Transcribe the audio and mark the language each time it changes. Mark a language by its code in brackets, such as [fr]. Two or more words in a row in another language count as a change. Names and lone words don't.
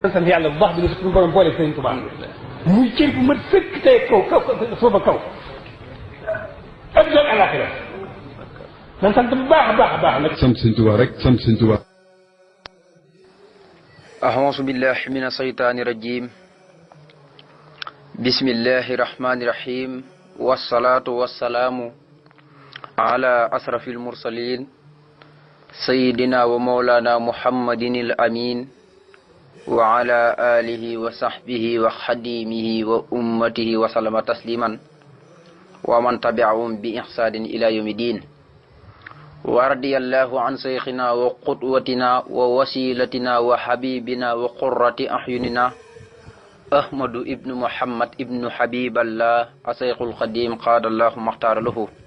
[wo] sant yàlla bu baax bi ne suñu borom boole Sëriñ Tuubaa muy cër bu mat sëkk tey kaw suufa kaw ak doon àllaaxira man sant bu baax a baax a baax nag sant Sëriñ Tuubaa rek sant Sëriñ Tuubaa [ar] أعوذ بالله من الشيطان الرجيم بسم الله الرحمن الرحيم والصلاة والسلام على أشرف المرسلين سيدنا ومولانا محمد الأمين وعلى آله وصحبه وخديمه وأمته وسلم تسليما ومن تبعهم بإحسان إلى يوم الدين ورضي الله عن شيخنا وقدوتنا ووسيلتنا وحبيبنا وقرة أعيننا أحمد ابن محمد ابن حبيب الله الشيخ القديم قاد الله مختار له